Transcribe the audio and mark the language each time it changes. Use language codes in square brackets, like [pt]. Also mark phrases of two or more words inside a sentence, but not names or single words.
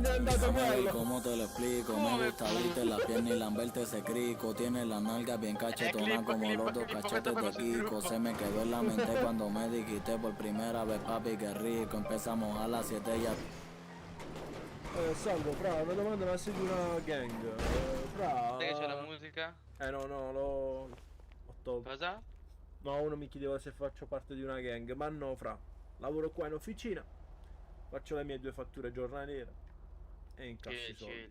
[es] Déjame ver cómo te lo explico. Me gusta verte la pierna y lamberte ese crico. Tiene la nalga bien cachetona como los dos cachetes de Kiko. Se me quedó en la mente cuando me dijiste por primera vez, papi, qué rico. Empezamos a las 7 ya. [it] Salvo, fra, una domanda, ma sei di una gang? Fra... Sai che c'è la musica? No, l'ho tolto. Cosa? No, uno mi chiedeva se faccio parte di una gang, ma no, fra. Lavoro qua in officina, faccio le mie 2 fatture giornaliere e incasso i soldi.